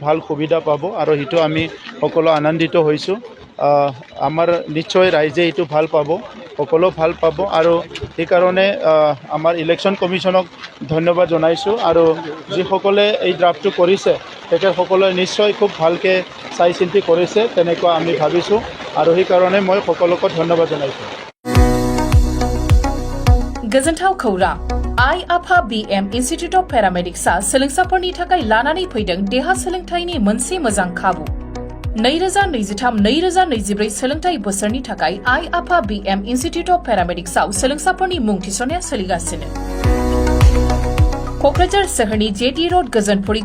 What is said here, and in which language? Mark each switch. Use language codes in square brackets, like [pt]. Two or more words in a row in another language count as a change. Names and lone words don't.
[as] ভাল সুবিধা পাব আৰু সেইটো আমি সকলো আনন্দিত হৈছোঁ আমাৰ নিশ্চয় ৰাইজে এইটো ভাল পাব সকলো ভাল পাব আৰু সেইকাৰণে আমাৰ ইলেকশ্যন কমিশ্যনক ধন্যবাদ জনাইছোঁ আৰু যিসকলে এই ড্ৰাফ্টটো কৰিছে তেখেতসকলে নিশ্চয় খুব ভালকৈ চাই চিন্তি কৰিছে তেনেকুৱা আমি ভাবিছোঁ আৰু সেইকাৰণে মই সকলোকে ধন্যবাদ জনাইছোঁ [brx] गोजोनथाव खौरां आयआफा BM इन्स्टिट्यूट अफ पेरामेडिक्सआ सोलोंसाफोरनि थाखाय लानानै फैदों देहा सोलोंथायनि मोनसे मोजां खाबु 2023-2024 सोलोंथाय बोसोरनि थाखाय आयआफा BM इन्स्टिट्यूट अफ पेरामेडिक्सआव सोलोंसाफोरनि मुं थिसननाया सोलिगासिनो क'क्राझार सोहोरनि JD रोड गोजोनपुरी